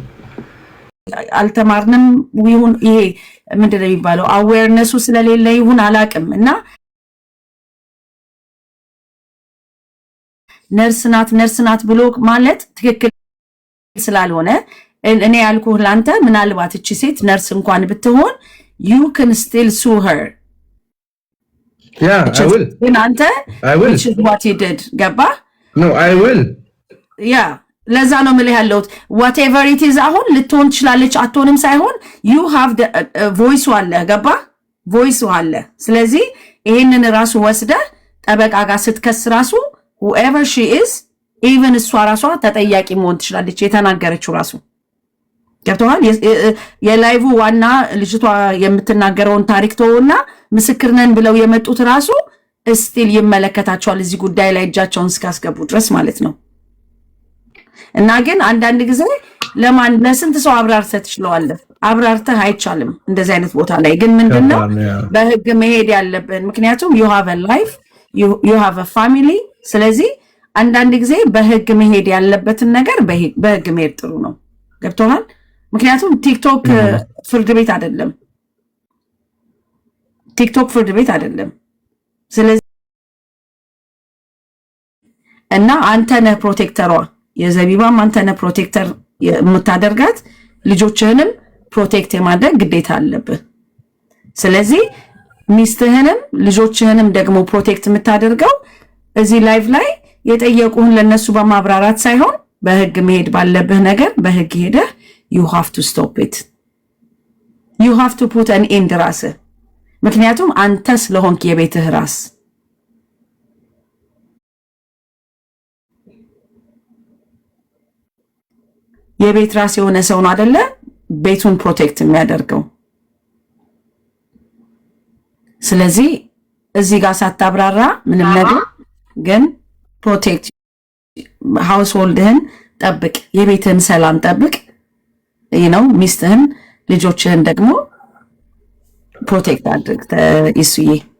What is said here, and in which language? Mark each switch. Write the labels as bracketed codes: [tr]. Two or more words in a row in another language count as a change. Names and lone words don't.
[am] አልተማርንም ይሁን ይሄ ምንድን ነው የሚባለው አዌርነሱ ስለሌለ ይሁን አላቅም እና ነርስ ናት ብሎ ማለት ትክክል ስላልሆነ እኔ ያልኩህ ላንተ ምናልባት እቺ ሴት ነርስ እንኳን ብትሆን [en] you can still sue her. Yeah, I will. [am] አንተ [en] which is what he did. [am] ገባ? [en] No, I will. Yeah. [am] ለዛ ነው የምልህ ያለሁት [en] whatever it is [am] አሁን ልትሆን ትችላለች አትሆንም ሳይሆን [en] you have the voice [am] አለ ገባ voice አለ ስለዚህ ይሄንን ራሱ ወስደ ጠበቃ ጋር ስትከስ ራሱ [en] whoever she is even [am] እሷ ራሷ ተጠያቂ መሆን ትችላለች የተናገረችው ራሱ ገብቶሃል የላይቭ ዋና ልጅቷ የምትናገረውን ታሪክ ተውና ምስክር ነን ብለው የመጡት ራሱ ስቲል ይመለከታቸዋል እዚህ ጉዳይ ላይ እጃቸውን እስካስገቡ ድረስ ማለት ነው እና ግን አንዳንድ ጊዜ ለስንት ሰው አብራርተህ ትችላለህ አብራርተህ አይቻልም እንደዚህ አይነት ቦታ ላይ ግን ምንድነው በህግ መሄድ ያለብን ምክንያቱም [en] you have a life you have a family [am] ስለዚህ አንዳንድ ጊዜ በህግ መሄድ ያለበትን ነገር በህግ መሄድ ጥሩ ነው ገብቶሃል ምክንያቱም ቲክቶክ ፍርድ ቤት አይደለም ስለዚህ እና አንተ ነህ ፕሮቴክተሯ የዘቢባም አንተ ነህ ፕሮቴክተር የምታደርጋት ልጆችህንም ፕሮቴክት የማድረግ ግዴታ አለብህ ስለዚህ ሚስትህንም ልጆችህንም ደግሞ ፕሮቴክት የምታደርገው እዚህ ላይቭ ላይ የጠየቁህን ለነሱ በማብራራት ሳይሆን በህግ መሄድ ባለብህ ነገር በህግ ሄደህ [en] you have to stop it you have to put an end [am] ራስህ ምክንያቱም አንተ ስለሆንክ የቤትህ ራስ የቤት ራስ የሆነ ሰው ነው አይደለ ቤቱን ፕሮቴክት የሚያደርገው ስለዚህ እዚህ ጋር ሳታብራራ ምንም ነገር ግን [en] protect household [am] ጠብቅ የቤትህን ሰላም ጠብቅ ሚስትህን ልጆችህን ደግሞ ፕሮቴክት አድርግ ኢሱዬ